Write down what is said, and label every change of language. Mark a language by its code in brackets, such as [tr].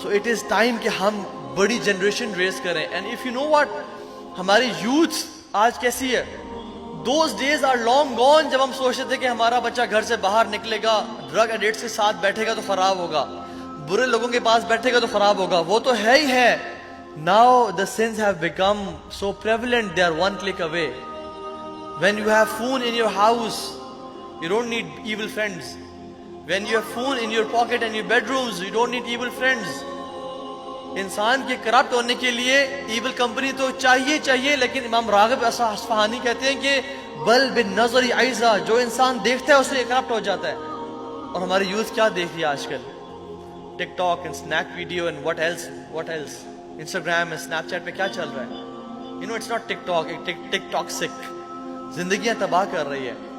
[en] so it is time [ur] کہ ہم بڑی جنریشن ریز کریں. [en] and if you know what, [ur] ہماری یوتھ آج کیسی ہے. [en] those days are long gone, [ur] جب ہم سوچتے تھے کہ ہمارا بچہ گھر سے باہر نکلے گا, ڈرگ ایڈکٹس کے ساتھ بیٹھے گا تو خراب ہوگا, برے لوگوں کے پاس بیٹھے گا تو خراب ہوگا. وہ تو ہے ہی ہے. [en] Now the sins have become so prevalent, they are one click away. When you have phone in your house, you don't need evil friends. When you have phone in your pocket and your bedrooms, you don't need evil friends. [ur] انسان کے corrupt ہونے کے لیے evil company تو چاہیے, لیکن امام راغب اصفہانی کہتے ہیں کہ [ar] بل بالنظر عیزا, [ur] جو انسان دیکھتا ہے اسے کرپٹ ہو جاتا ہے. اور ہماری یوتھ کیا دیکھ رہی ہے آج کل؟ ٹک talk and snack video and what else, Instagram and snap chat پہ کیا چل رہا ہے؟ [en] you know it's not TikTok, [ur] tick talk سک زندگیاں تباہ کر رہی ہے.